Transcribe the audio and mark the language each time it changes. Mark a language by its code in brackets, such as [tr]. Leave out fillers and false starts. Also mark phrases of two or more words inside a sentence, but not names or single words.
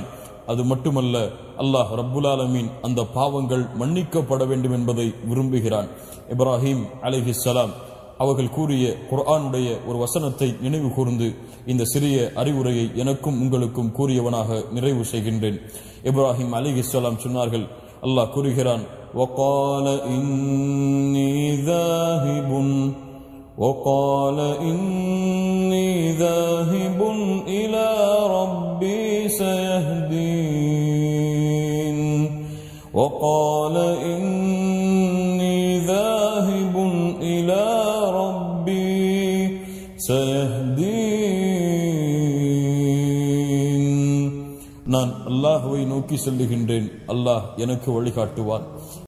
[ta] அது மட்டுமல்ல, [ar] الله رب العالمين [ta] அந்த பாவங்கள் மன்னிக்கப்பட வேண்டும் என்பதை விரும்புகிறான். இப்ராஹிம் அலைஹிஸ்ஸலாம் அவர்கள் கூறிய குர்ஆனுடைய ஒரு வசனத்தை நினைவு கூர்ந்து இந்த சிறிய அறிவுரையை எனக்கும் உங்களுக்கும் கூறியவனாக நிறைவு செய்கின்றேன். இப்ராஹிம் அலைஹிஸ்ஸலாம் சொன்னார்கள், அல்லாஹ் கூறுகிறான், [ar] وقال إني ذاهب إلى ربي سيهدين وقال إني ذاهب إلى ربي سيهدين [ta] நான் அல்லாஹ்வை நோக்கி செல்லுகின்றேன், அல்லாஹ் எனக்கு வழிகாட்டுவான்.